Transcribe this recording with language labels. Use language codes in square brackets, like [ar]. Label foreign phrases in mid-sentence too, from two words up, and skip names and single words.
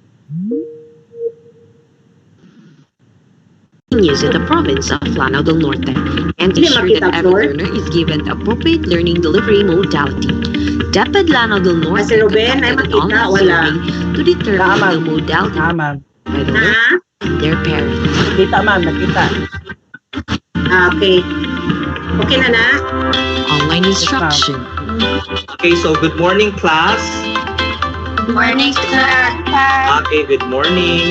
[en] continues in the province of Lanao del Norte and to [tl] Hindi [en] ensure [tl] makita, [en] that every Flor. learner is given the appropriate learning delivery modality. DepEd Lanao del Norte [tl] Kasi Ruben, ay [en] conducted an [tl] makita, [en] online [tl] wala. [en] survey to determine [tl] Tama. [en] the modality Ah, ma'am. by the learner Ha? and their parents. [tl] Nakita, ma'am. Nakita. [hil] Okay. Okay na na? [en] Online instruction. Okay, so good morning, class. Morning, sir. Okay, good morning.